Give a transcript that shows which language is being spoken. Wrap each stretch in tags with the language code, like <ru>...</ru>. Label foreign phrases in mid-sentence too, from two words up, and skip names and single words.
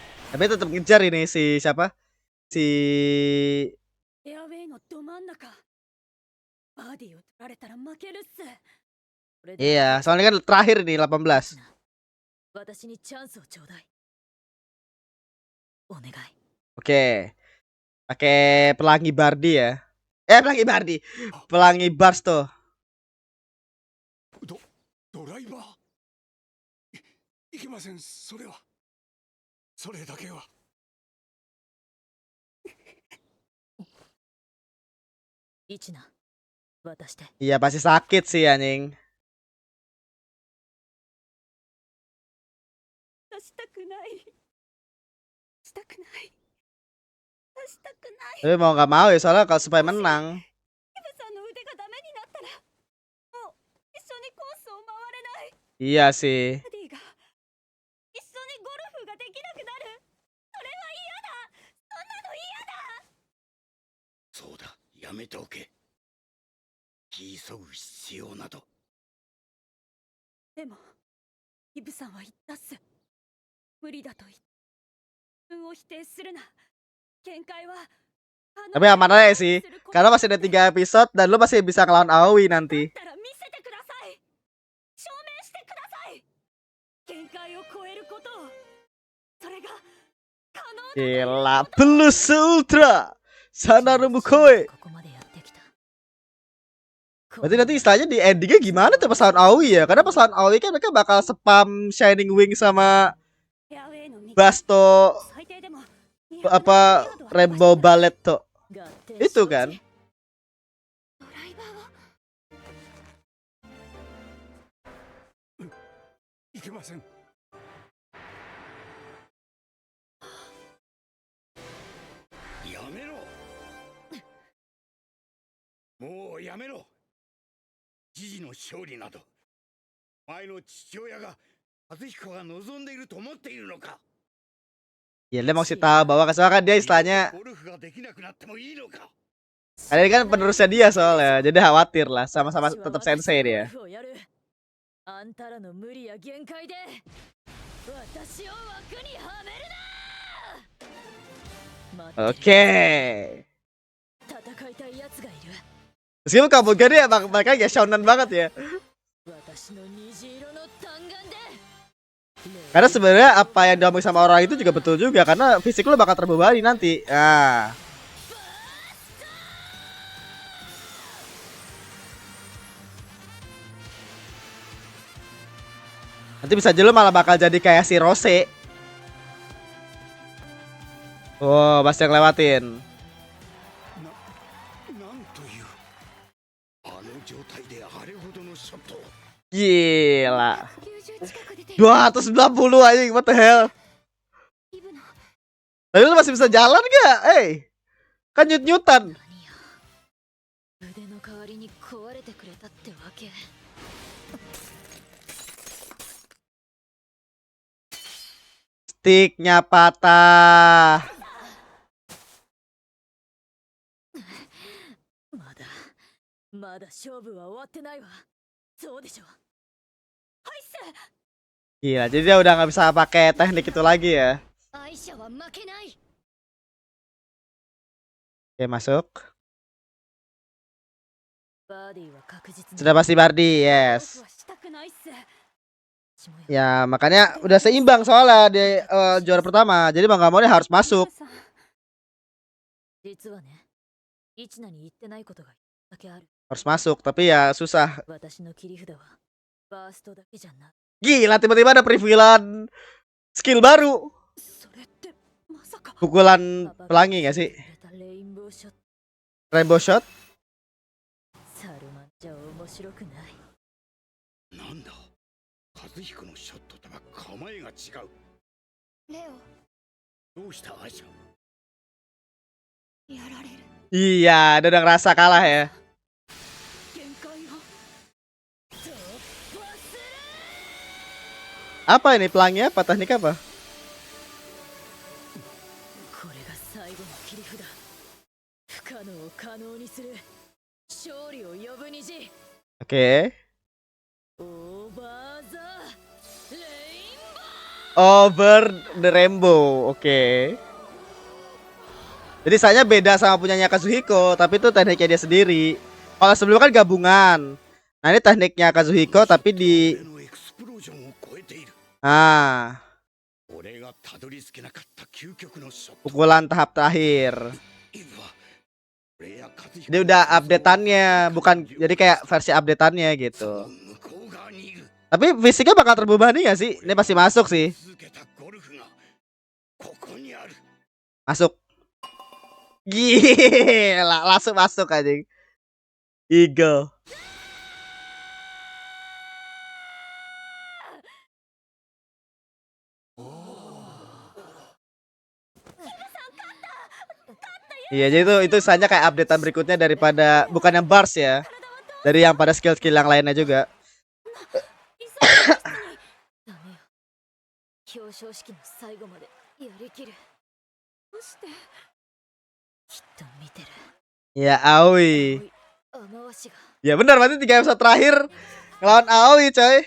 <id>Tapi tetap ngejar ini si siapa? Si</id> <ja>エアウェイのど真ん中。バーディーを取られたら負けるっす。これで</ja> <id>iya, soalnya kan terakhir nih 18.</id> <ja>私にチャンスをちょうだい。お願い。</ja> <id>Oke. Pakai pelangi Bardi ya. Pelangi Bardi. Pelangi Barsto.</id> <ja>ドライバーいけません。それだけは。イチナ、渡して。</ja> <id>Iya pasti sakit sih anjing.</id> <ja>したくない。したくない。したくない。</ja> <id>Tapi mau nggak mau ya soalnya kalau supaya menang.</id> <ja>イブさんの腕がダメになったら、もう一緒にコースを回れない。</ja> <id>Iya sih.</id> <ja>バディが一緒にゴルフができなくなる。それは嫌だ。そんなの嫌だ。そうだ、やめておけ。急ぐ必要など。でもイブさんは言ったっす。無理だと言って自分を否定するな。限界は</ja> <id>Tapi aman aja sih. Karena masih ada 3 episode dan lu masih bisa ngelawan Aoi nanti.</id> <ja>だったら見せてください。証明してください。限界を超えることを。それが可能だということ。</ja> <id>Gila, Plus Ultra Sanaru Mukoi.</id> <ja>ここまでやってきた。</ja> <id>Berarti nanti istilahnya di endingnya gimana tuh pas lawan Aoi ya? Karena pas lawan Aoi kan mereka bakal spam Shining Wing sama</id> <ja>フェアウェイの右 Basto 最低でも</ja> <id>apa Rainbow Ballet tuh.</id> <ja>合点</ja> <id>Itu</id> <ja>承知。</ja> <id>kan.</id> <ja>ドライバーをいけません。やめろ。もうやめろ。ジジの勝利など、前の父親が和彦が望んでいると思っているのか。</ja> <id>Ya dia mau kasih tahu bahwa soalnya kan dia istilahnya</id> <ja>ゴルフができなくなってもいいのか。</ja> <id>karena ini kan penerusnya dia soalnya. Jadi khawatir lah sama-sama tetap sensei dia.</id> <ja>あんたらの無理や限界で私を枠にはめるな。</ja> <id>Oke.</id> <ja>戦いたいやつがいる。</ja> <id>Meskipun kamu gak dia mereka ya shonen banget ya.</id> <ja>私の虹色の弾丸で。</ja> <id>Karena sebenarnya apa yang diomongin sama orang itu juga betul juga karena fisik lu bakal terbebani nanti. Nah. Nanti bisa aja lu malah bakal jadi kayak si Rose. Oh, pasti yang lewatin.</id> <ja>なんというあの状態であれほどのショットを。</ja> <id>Gila.</id> <ja>90近く出てる。</ja> <id>290 anjing,</id> <en>what the hell?</en> <ja>イブの</ja> <id>Tapi lu masih bisa jalan gak? Kan nyut-nyutan.</id> <ja>何や腕の代わりに壊れてくれたってわけ。</ja> <id>Sticknya patah.</id> <ja>まだ勝負は終わってないわ。そうでしょ。</ja> <id>Gila, jadi dia udah nggak bisa pakai teknik itu lagi ya.</id> <ja>アイシャは負けない。</ja> <id>Oke, masuk.</id> <ja>バーディーは確実に</ja> <id>Sudah pasti Bardi,</id> <ja>僕</ja> <id>yes.</id> <ja>はしたくないっす。</ja> <id>Ya, makanya udah seimbang soalnya di juara pertama. Jadi mau nggak mau dia harus masuk.</id> <ja>イブさん実はね、イチナに言ってないことがだけある。</ja> <id>Harus masuk, tapi ya susah.</id> <ja>私の切り札はバーストだけじゃない。</ja> <id>Gila, tiba-tiba ada privilan skill baru.</id> <ja>それってまさか</ja> <id>Pukulan pelangi nggak sih?</id> <ja>レインボーショット。</ja> <en>Rainbow shot?</en> <ja>サルマンじゃ面白くない。なんだ、和彦のショットとは構えが違う。レどうしたアイシャ。オやられる。</ja> <id>Iya, dia udah ngerasa kalah ya.</id> <ja>限界を</ja> <id>Apa ini pelangi apa? Teknik apa?</id> <ja>これが最後の切り札。不可能を可能にする。勝利を呼ぶ虹。</ja> <id>Oke.</id> <ja>オーバーザレインボ</ja> <id>Over the Rainbow. Oke. Jadi saya beda sama punyanya Kazuhiko, tapi itu tekniknya dia sendiri. Kalau sebelumnya kan gabungan. Nah, ini tekniknya Kazuhiko tapi di</id> <ja>俺のエクスプロージョンを超えている。 ah, 俺がたどり着けなかった究極のショット。</ja> <id>pukulan tahap terakhir.</id> <ja>イブは俺や和彦</ja> <id>Dia udah updateannya, bukan jadi kayak versi updateannya</id> <ja>そ</ja> <id>gitu.</id> <ja>の向こう側にいる。</ja> <id>Tapi fisiknya bakal terbebani gak sih? Ini pasti masuk sih.</id> <ja>続けたゴルフがここにある。</ja> <id>Masuk. Gila, langsung masuk anjing. Eagle. Iya, jadi itu saja kayak updatean berikutnya daripada bukan yang bars ya. Dari yang pada skill-skill yang lainnya juga.</id> <ja>ダメよ。表彰式の最後までやりきる。どうしてきっと見てる。</ja> <id>Ya Aoi.</id> <ja>青い雨足が</ja> <id>Ya benar, berarti 3 episode terakhir ngelawan Aoi coy.</id>